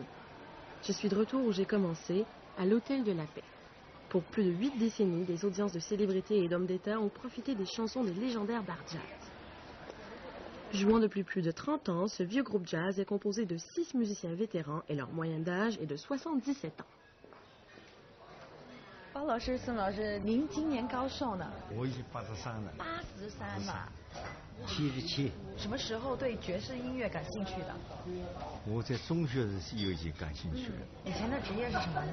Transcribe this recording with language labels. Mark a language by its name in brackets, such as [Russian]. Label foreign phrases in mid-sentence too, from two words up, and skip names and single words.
[French] Je suis de retour où j'ai commencé, à l'Hôtel de la Paix. Pour plus de 8 décennies, des audiences de célébrités et d'hommes d'État ont profité des chansons des légendaires bars jazz. Jouant depuis plus de 30 ans, ce vieux groupe jazz est composé de 6 musiciens vétérans et leur moyenne d'âge est de 77 ans. [Chinese] 包老师、孙老师，您今年高寿呢？我已经83了。 83了。 77。什么时候对爵士音乐感兴趣的？我在中学的时候已经感兴趣了。以前的职业是什么呢？